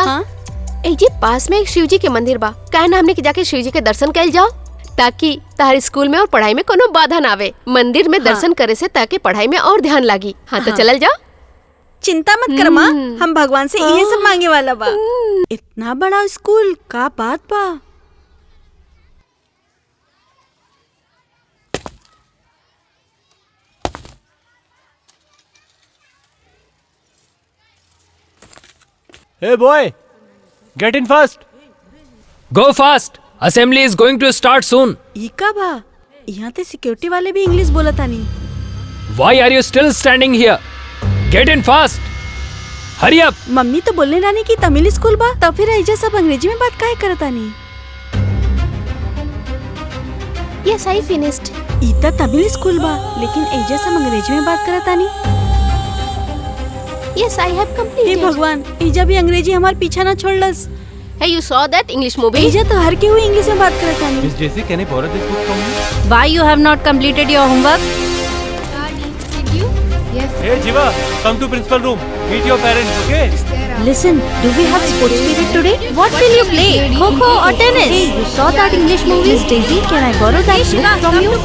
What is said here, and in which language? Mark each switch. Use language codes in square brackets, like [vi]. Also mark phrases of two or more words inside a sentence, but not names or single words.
[bho] ए जी पास में एक शिव जी के मंदिर बा, काहे ना हमने के जाके शिव जी के दर्शन कैल जाओ, ताकि तार स्कूल में और पढ़ाई में कोनो बाधा ना आवे। मंदिर में दर्शन करे से ताकि पढ़ाई में और ध्यान लागी। हाँ तो चलल जाओ। चिंता मत कर माँ, हम भगवान से ये सब मांगे वाला बा। इतना बड़ा स्कूल का बात बा। [en] Hey boy, get in fast. Go fast. Assembly is going to start soon. [bho] ई का बा? यहाँ ते सिक्योरिटी वाले भी इंग्लिश बोलतानी। [en] Why are you still standing here? Get in fast. Hurry up. [bho] मम्मी तो बोलने रानी की तमिल स्कूल बा, तो फिर ऐजा सब अंग्रेजी में बात काहे करतानी? [en] Yes, I finished. [bho] ई तो तमिल स्कूल बा, लेकिन ऐजा सब अंग्रेजी में बात करतानी। [en] Yes, I have हे completed. [bho] भगवान, ऐजा भी अंग्रेजी हमार पीछा ना छोड़लस। [en] Hey, you saw that English movie? [bho] ऐजा तो हर केहू इंग्लिश में बात करतानी। [en] Miss Jessie, can I borrow this book from you? Why you have not completed your homework? Did you? Hey Jiva, come to principal room. Meet your parents, okay? Listen, do we have sports period today? What will you play? Kho-kho or tennis? Hey, you saw that English movie? Daisy, can I borrow that book from you?